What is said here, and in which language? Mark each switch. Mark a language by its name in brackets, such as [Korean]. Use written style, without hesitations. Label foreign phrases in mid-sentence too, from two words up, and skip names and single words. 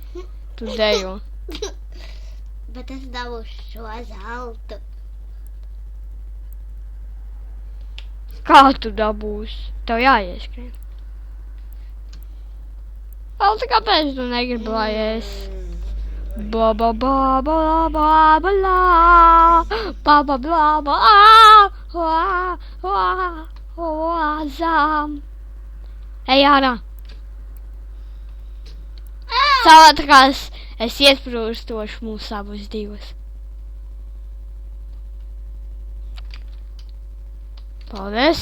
[Latvian] Tu dejo. Bet es dabūšu šo zeltu. Kā tu dabūsi? Tev jāieskrien. Valda, kāpēc tu negribi, lai es? Ba ba ba ba ba ba la. Ba ba ba ba zām. Ej ārā. Savādākās es iesprūstošu mūs abus divus. Paldies.